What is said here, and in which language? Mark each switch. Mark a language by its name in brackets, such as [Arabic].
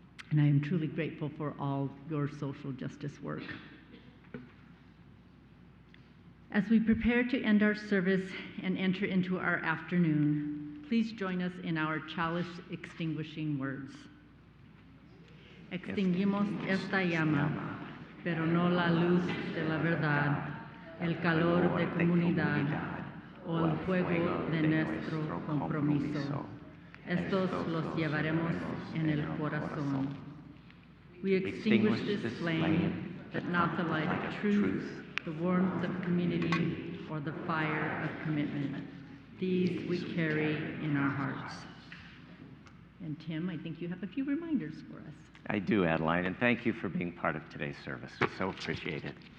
[English] And I am truly grateful for all your social justice work. As we prepare to end our service and enter into our afternoon, please join us in our chalice extinguishing words. [Spanish] Extinguimos esta llama, pero no la luz de la verdad, el calor de comunidad, o el fuego de nuestro compromiso. Estos los llevaremos en el corazón. [English] We extinguish this flame, but not the light of truth, the warmth of community, or the fire of commitment. These we carry in our hearts. And Tim, I think you have a few reminders for us. I do, Adeline, and thank you for being part of today's service. We so appreciate it.